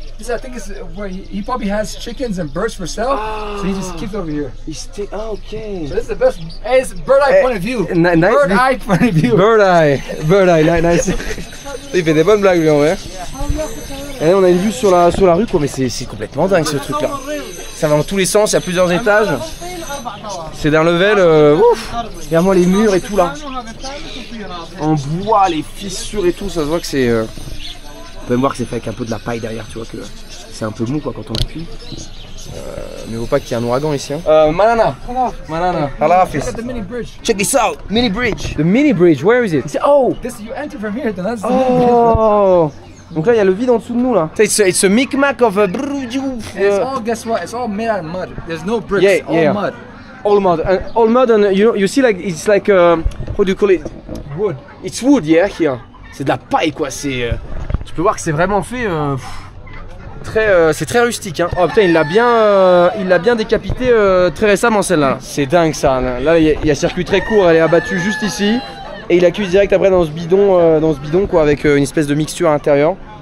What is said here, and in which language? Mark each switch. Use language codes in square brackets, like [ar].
[en] This I think is where he probably has chickens and birds for sale, so he just keeps over here. Okay. So this is the best. Hey, it's bird eye point of view. Nice. Bird eye point of vue. Bird eye, nice. [fr] Il fait des bonnes blagues lui en vrai. Et là on a une vue sur la rue quoi, mais c'est complètement dingue ce truc là. Ça va dans tous les sens, il y a plusieurs étages. C'est d'un level ouf. Regarde-moi les murs et tout là. en bois, les fissures et tout, ça se voit que c'est... On peut même voir que c'est fait avec un peu de la paille derrière, tu vois que c'est un peu mou quoi quand on appuie. Mais faut pas qu'il y ait un ouragan ici. Hein. [ps] Manana. Allah Hafiz. [en] Look at the mini bridge. Check this out. Mini bridge. The mini bridge, where is it? Oh. This you enter from here. Then that's the Oh. [fr] Donc là il y a le vide en dessous de nous là. [en] It's a micmac of a... It's all, guess what? It's all made out of mud. There's no bricks. Yeah, all yeah. mud. All mud and you see like it's like how do you call it? Wood. It's wood, yeah, here. [fr] C'est de la paille quoi. C'est tu peux voir que c'est vraiment fait c'est très rustique hein. Oh putain il l'a bien décapité très récemment celle-là. C'est dingue ça. Là il y a circuit très court, elle est abattue juste ici et il la cuit direct après dans ce bidon quoi avec une espèce de mixture à l'intérieur.